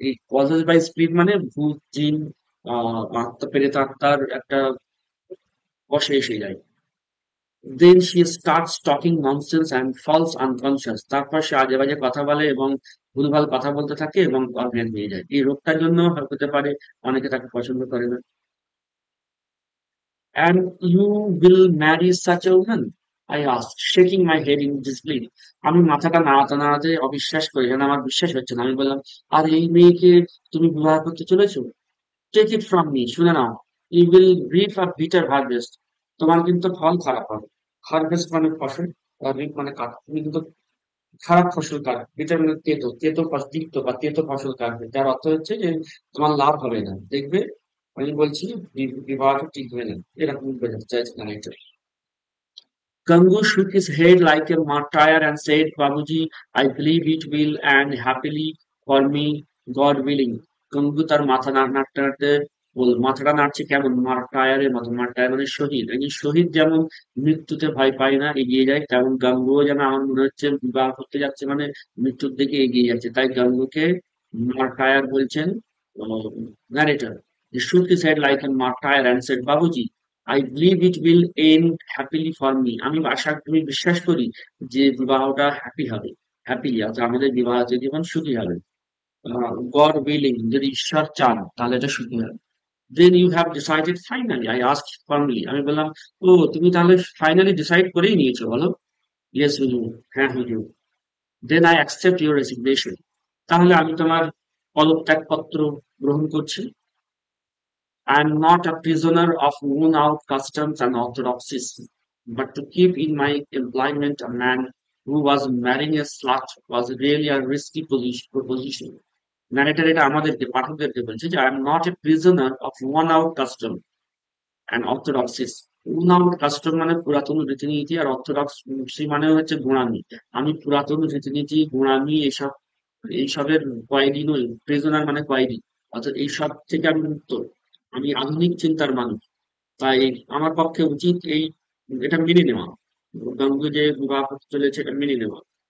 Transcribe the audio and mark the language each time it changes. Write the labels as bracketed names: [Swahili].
[Bangla] এই possessed by spirit মানে ভূত, জিন, আত্মা, প্রেত আত্মার একটা বশে এসে যায়। [English] Then she starts talking nonsense and falls unconscious. [Bangla] তারপর সে আজে বাজে কথা বলে এবং ভুলভাল কথা বলতে থাকে এবং অজ্ঞান হয়ে যায়। এই রোগটার জন্য হতে পারে অনেকে তাকে পছন্দ করে না। [English] And you will marry such a woman? I asked, shaking my head in disbelief. [Bangla] আমি মাথাটা নাড়াতে নাড়াতে অবিশ্বাস করি, যেন আমার বিশ্বাস হচ্ছে না। আমি বললাম, আর এই মেয়েকে তুমি বিবাহ করতে চলেছো? [English] take it from me, [Bangla] শুনে নাও। [English] You will reap a bitter harvest. [Bangla] তোমার কিন্তু ফল খারাপ হবে। হারভেস্ট মানে ফসল, আর রিপ মানে কাটা। তুমি কিন্তু খারাপ ফসল কাটবে। বিটার মানে তেতো, তিক্ত বা তেতো ফসল কাটবে, যার অর্থ হচ্ছে যে তোমার লাভ হবে না। দেখবে, আমি বলছি বিবাহটা টিকবে না, এরকম বোঝাতে চাইছে connector. [English] Gangu shook his head like a martyr and said, Babuji, I believe it will and happily for me, God willing. [Bangla] Gangu তার মাথা নাড়তে নাড়তে মাথাটা নাড়ছে কেমন, মার্টায়ারের মতো। মার্টায়ার মানে শহীদ। একজন শহীদ যেমন মৃত্যুতে ভয় পায় না, এগিয়ে যায়, তেমন গাঙ্গুও যেন আমার মনে হচ্ছে বিবাহ করতে যাচ্ছে মানে মৃত্যুর দিকে এগিয়ে যাচ্ছে। তাই গাঙ্গুকে মার্টায়ার বলছেন narrator. [English] He shook his head like a martyr and said, Babuji, I believe it will end happily for me. [Bangla] আমি বিশ্বাস করি যে বিবাহটা হ্যাপি হবে। হ্যাপি, অর্থাৎ আমাদের বিবাহিত জীবন সুখী হবে। [English] God willing, [Bangla] যদি ঈশ্বর চান তাহলে এটা সুখী হবে। [English] Then you have decided finally, I asked firmly. [Bangla] আমি বললাম, ও তুমি তাহলে ফাইনালি ডিসাইড করেই নিয়েছো, বলো। [English] yes হুজুর, [Bangla] হ্যাঁ হুজুর। [English] Then I accept your resignation. [Bangla] তাহলে আমি তোমার পদত্যাগপত্র গ্রহণ করছি। [English] I am not a prisoner of worn-out customs and orthodoxies, but to keep in my employment a man who was marrying a slut was really a risky proposition. [Bangla] Narrator এটা আমাদেরকে, পাঠকদেরকে বলছে যে, [English] I am not a prisoner of worn-out custom and orthodoxies. [Bangla] worn-out custom মানে পুরাতন রীতিনীতি, আর orthodoxy মানে হচ্ছে গোঁড়ামি। আমি পুরাতন রীতিনীতি, গোঁড়ামি, এইসবের কয়েদি নই। প্রিজনার মানে কয়েদি, অর্থাৎ এইসব থেকে আমি মুক্ত। আমি আধুনিক চিন্তার মানুষ। তাই আমার পক্ষে উচিত এটা মেনে নেওয়া। গাঙ্গুলি যে বিবাহ করতে চলেছে এটা মেনে নেওয়া।